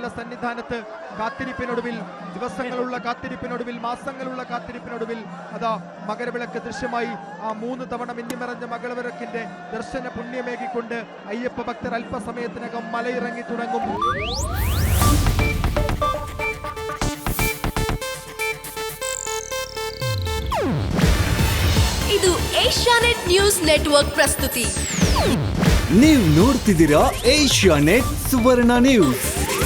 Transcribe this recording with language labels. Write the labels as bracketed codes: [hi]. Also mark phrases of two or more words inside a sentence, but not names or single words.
[ml] സന്നിധാനത്ത് കാത്തിരിപ്പിനൊടുവിൽ, ദിവസങ്ങളുള്ള കാത്തിരിപ്പിനൊടുവിൽ, മാസങ്ങളുള്ള കാത്തിരിപ്പിനൊടുവിൽ അതാ മകരവിളക്ക് ദൃശ്യമായി. ആ 3 തവണ മിന്നിമറഞ്ഞ മകരവിളക്കിന്റെ ദർശന പുണ്യമേകിക്കൊണ്ട് അയ്യപ്പ ഭക്തർ അല്പസമയത്തിനകം മലയിറങ്ങി തുടങ്ങും. [kn] ಇದು ಏಷ್ಯಾನೆಟ್ ನ್ಯೂಸ್ ನೆಟ್ವರ್ಕ್ ಪ್ರಸ್ತುತಿ. ನೀವು ನೋಡ್ತಿದ್ದೀರಾ ಏಷ್ಯಾನೆಟ್ ಸುವರ್ಣ ನ್ಯೂಸ್.